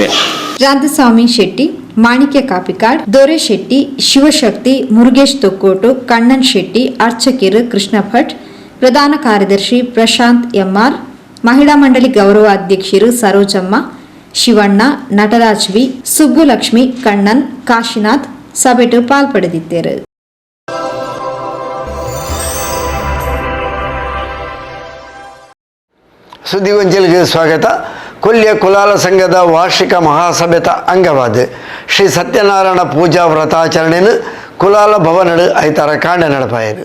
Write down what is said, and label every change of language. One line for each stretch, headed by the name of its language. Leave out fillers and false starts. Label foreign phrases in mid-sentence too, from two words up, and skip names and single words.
Tulu: ರಾಧಸ್ವಾಮಿ ಶೆಟ್ಟಿ, ಮಾಣಿಕ್ಯ ಕಾಪಿಕಾಡ್, ದೊರೆ ಶೆಟ್ಟಿ, ಶಿವಶಕ್ತಿ, ಮುರುಗೇಶ್ ತೊಕ್ಕೋಟು, ಕಣ್ಣನ್ ಶೆಟ್ಟಿ, ಅರ್ಚಕಿರು ಕೃಷ್ಣ ಭಟ್, ಪ್ರಧಾನ ಕಾರ್ಯದರ್ಶಿ ಪ್ರಶಾಂತ್ ಎಂಆರ್, ಮಹಿಳಾ ಮಂಡಳಿ ಗೌರವ ಅಧ್ಯಕ್ಷರು ಸರೋಜಮ್ಮ, ಶಿವಣ್ಣ, ನಟರಾಜ್ ವಿ, ಸುಬ್ಬುಲಕ್ಷ್ಮಿ, ಕಣ್ಣನ್, ಕಾಶಿನಾಥ್ ಸಭೆಟು ಪಾಲ್ಪಡೆದಿದ್ದರು.
Kannada: ಸುದ್ದಿಗೊಂಚಲಿಗೆ ಸ್ವಾಗತ.
Tulu: ಕೊಲ್ಯ ಕುಲಾಲ ಸಂಘದ ವಾರ್ಷಿಕ ಮಹಾಸಭೆತ ಅಂಗವಾದ ಶ್ರೀ ಸತ್ಯನಾರಾಯಣ ಪೂಜಾ ವ್ರತಾಚರಣೆಯನ್ನು ಕುಲಾಲ ಭವನಡು ಐತಾರ ಕಾಂಡ ನಡಪಾಯರು.